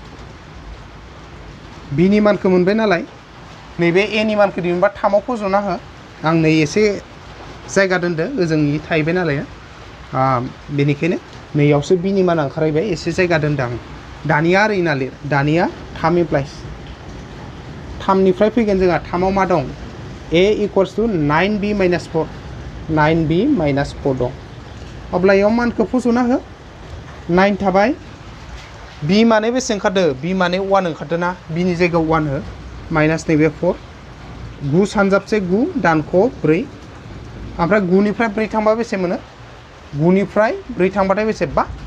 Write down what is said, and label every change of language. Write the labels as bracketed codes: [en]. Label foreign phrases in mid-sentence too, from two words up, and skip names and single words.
[brx] b नि मानखौ मोनबाय नालाय नैबे a नि मानखौ दिहुनबा 3 आव फज'ना हो आं नै एसे जायगा दोनदो ओजोंनि थाहैबाय नालाय बेनिखायनो नैयावसो b नि माना ओंखारहैबाय एसे जायगा दोनदो आं दानिया ओरैना लिर दानिया 3 [en] implies 3 [brx] निफ्राय फैगोन जोंहा 3 आव मा दं a [en] equals to [brx] 9b - 4 9b - 4 दं अब्ला इयाव मानखौ फज'ना हो 9 थाबाय b माने बेसे ओंखारदो b माने 1 ओंखारदो ना b नि जायगायाव 1 हो माइनास नैबे 4 9 सानजाबसे 9 दानख' 4 ओमफ्राय 9 निफ्राय 4 थांबा बेसे मोनो 9 निफ्राय 4 थांबाथाय बेसे 5